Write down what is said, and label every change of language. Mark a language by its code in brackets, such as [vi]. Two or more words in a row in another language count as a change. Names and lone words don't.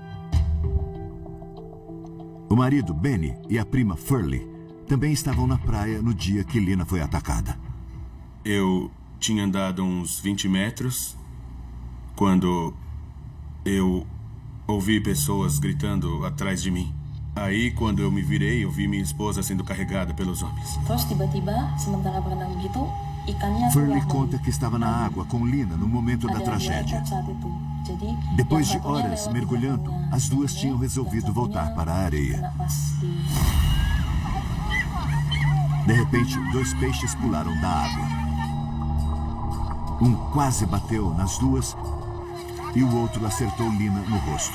[pt] O marido, Benny, e a prima, Furley, também estavam na praia no dia que Lina foi atacada. Eu tinha andado uns 20 metros... quando eu ouvi pessoas gritando atrás de mim. Aí, quando eu me virei, eu vi minha esposa sendo carregada pelos homens. [id] Terus tiba-tiba, sementara berenang begitu, ikannya [pt] Furley conta que estava na água com Lina no momento da tragédia. Depois de horas mergulhando, as duas tinham resolvido voltar para a areia. De repente, 2 peixes pularam da água. Um quase bateu nas duas e o outro acertou Lina no rosto.